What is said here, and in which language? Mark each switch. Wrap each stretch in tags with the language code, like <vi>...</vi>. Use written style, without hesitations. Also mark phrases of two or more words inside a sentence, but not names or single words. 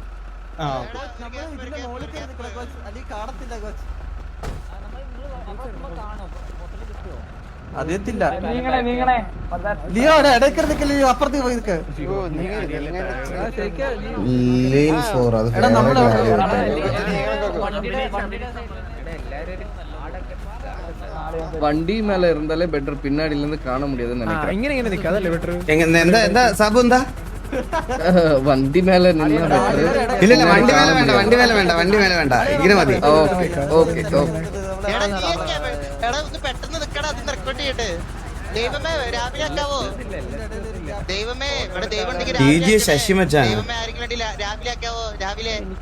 <ml>അറിയത്തില്ല ലിയോ ഇടയ്ക്ക് ലിയോ അപ്പുറത്തേക്ക് പോയി നിൽക്ക്. ലെയിൻ 4 അത് എടാ നമ്മള്</ml> <ta>வண்டி மேல இருந்தாலே பெட்டர் பின்னாடில இருந்து காண முடியாதுன்னு நினைக்கிறேன்.</ta> <ml>എന്താ സാബു എന്താ</ml> <ta>வண்டி மேல நின்னா பெட்டர்.</ta> <ml>ഇല്ല വണ്ടി മേലെ വേണ്ട ഇങ്ങനെ മതി</ml> <en>okay okay okay</en> <ml>പെട്ടെന്ന് നിക്കടാ അതിന് റെക്കോർഡ് ചെയ്യട്ടെ. ദൈവമേ രാവിലെ ആക്കാവോ? ദൈവമേ ഇവിടെ ദൈവം ഉണ്ടെങ്കിൽ DJ ശശി മച്ചാൻ. ദൈവമേ ആരെങ്കിലും വേണ്ടി രാവിലെ ആക്കാവോ? രാവിലെ</ml>